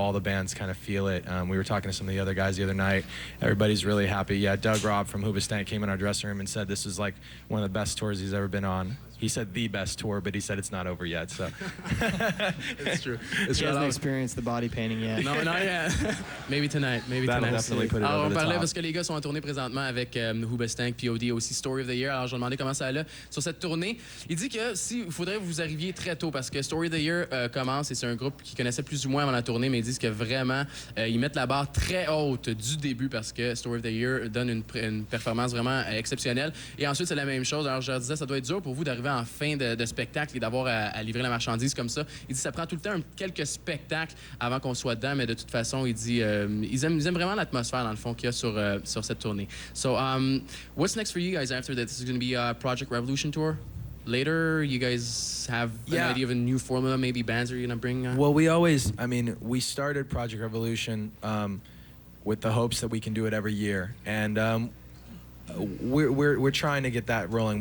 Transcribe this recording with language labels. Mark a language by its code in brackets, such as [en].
[en] All the bands kind of feel it. We were talking to some of the other guys the other night. Everybody's really happy. Yeah, Doug Robb from Hoobastank came in our dressing room and said this is like one of the best tours he's ever been on. He said the best tour, but he said it's not over yet. So it's true. He hasn't experienced the body painting yet. Non, not yet. Maybe tonight. That'll definitely put it [fr] Alors, [en] over [fr] on [en] the [fr] parlait [en] top. [fr] parce que les gars sont en tournée présentement avec Hoobastank, POD, aussi Story of the Year. Alors, je me demandais comment ça allait sur cette tournée. Il dit que il faudrait que vous arriviez très tôt parce que Story of the Year commence et c'est un groupe qui connaissait plus ou moins avant la tournée, mais ils disent que vraiment, ils mettent la barre très haute du début parce que Story of the Year donne une performance vraiment exceptionnelle. Et ensuite, c'est la même chose. Alors, je leur disais, ça doit être dur pour vous d'arriver en fin de spectacle et d'avoir à livrer la marchandise comme ça. Il dit ça prend tout le temps quelques spectacles avant qu'on soit dedans, mais de toute façon, il dit ils aiment vraiment l'atmosphère dans le fond qu'il y a sur cette tournée. [en] So, what's next for you guys after that? This is going to be a Project Revolution tour. Later, you guys have an idea of a new formula, maybe bands are you going to bring? Well, we started Project Revolution with the hopes that we can do it every year, and we're trying to get that rolling.